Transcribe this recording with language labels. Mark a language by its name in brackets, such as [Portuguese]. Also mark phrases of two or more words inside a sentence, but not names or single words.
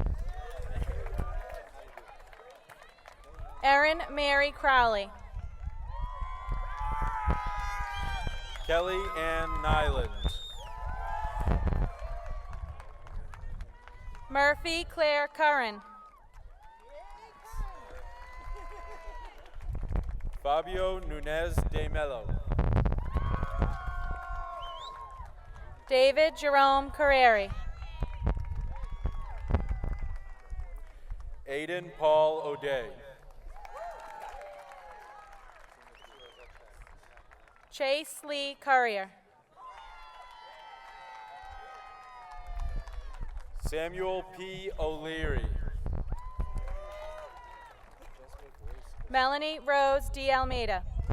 [English] Erin Mary Crowley. Kelly Ann Nyland. Murphy Claire Curran. Fabio Nunez de Mello. David Jerome Carreri. Aiden Paul O'Day. Chase Lee Currier. Samuel P. O'Leary. Melanie Rose D. Almeida.